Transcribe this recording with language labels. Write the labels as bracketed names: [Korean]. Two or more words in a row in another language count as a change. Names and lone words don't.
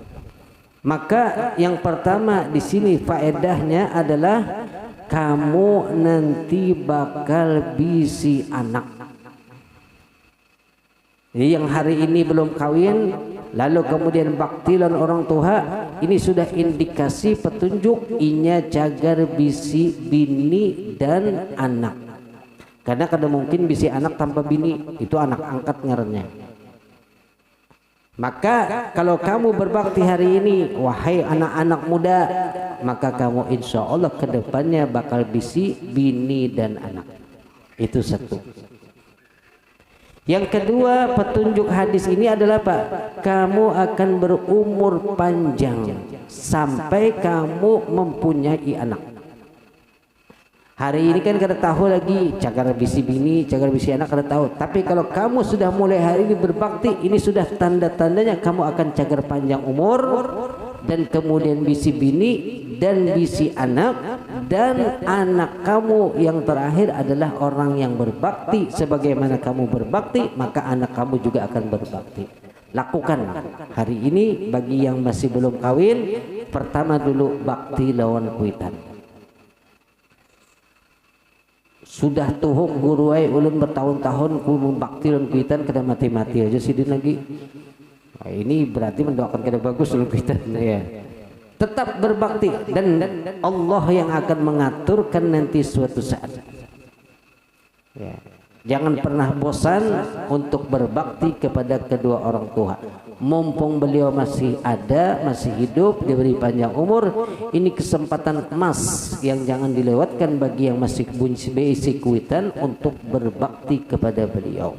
[Banjar] Maka yang pertama di sini faedahnya adalah kamu nanti bakal bisi anak. Jadi yang hari ini belum kawin lalu kemudian bakti lan orang tua, ini sudah indikasi petunjuk inya cagar bisi bini dan anak. Karena kada mungkin bisi anak tanpa bini, itu anak angkat ngarannya. Maka kalau kamu berbakti hari ini, wahai anak-anak muda, maka kamu [Arabic] إن شاء الله [Banjar] kedepannya bakal bisi bini dan anak. [Indonesian] Itu satu. Yang kedua, petunjuk hadis ini adalah Pak, kamu akan berumur panjang sampai kamu mempunyai anak. [Banjar] Hari ini kan kada tahu lagi cagar bisi bini, cagar bisi anak kada tahu. Tapi kalau kamu sudah mulai hari ini berbakti, ini sudah tanda-tandanya kamu akan cagar panjang umur dan kemudian bisi bini dan bisi anak, dan anak kamu yang terakhir adalah orang yang berbakti. [Indonesian] Sebagaimana kamu berbakti, maka anak kamu juga akan berbakti. [Banjar] Lakukan hari ini bagi yang masih belum kawin, pertama dulu bakti lawan kuitan. Sudah tuhuk guru ai ulun bertahun-tahun ku bakti lawan kuitan kada mati-mati aja sidin lagi. Nah, ini berarti mendoakan kada bagus lawan kuitan ya. [Indonesian] Tetap berbakti dan Allah yang akan mengaturkan nanti suatu saat. Ya. Jangan pernah bosan untuk berbakti kepada kedua orang tua. Mumpung beliau masih ada, masih hidup, diberi panjang umur, ini kesempatan emas yang jangan dilewatkan bagi yang masih [Banjar] bisi kuitan [Indonesian] untuk berbakti kepada beliau.